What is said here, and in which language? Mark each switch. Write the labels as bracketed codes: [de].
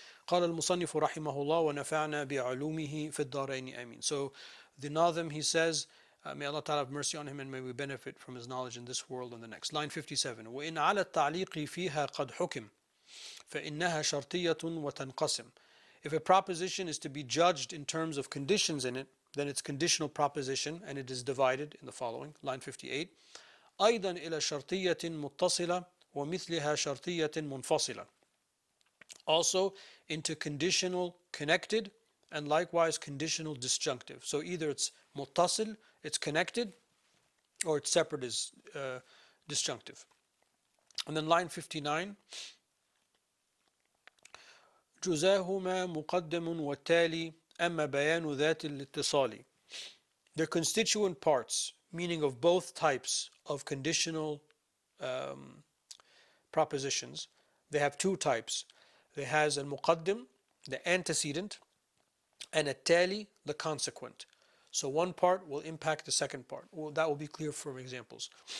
[ar] قال المصنف رحمه الله ونفعنا بعلومه في الدارين آمين. [en] So the Nazim, he says, may Allah Ta'ala have mercy on him and may we benefit from his knowledge in this world and the next. Line 57. [ar] وإن على التعليق فيها قد حكم فإنها شرطية وتنقسم. [en] If a proposition is to be judged in terms of conditions in it, then it's conditional proposition, and it is divided in the following. Line 58. [ar] أيضا إلى شرطية متصلة ومثلها شرطية منفصلة. [en] Also into conditional connected and likewise conditional disjunctive. So either it's muttasil, it's connected, or it's separate as disjunctive. And then line 59. [ar] جزاهما مقدم والتالي أما بيان ذات الاتصال. [en] They're constituent parts, meaning of both types of conditional propositions. They have two types. There has al-muqaddim, the antecedent, and al-tali, the consequent. So one part will impact the second part. Well, that will be clear from examples.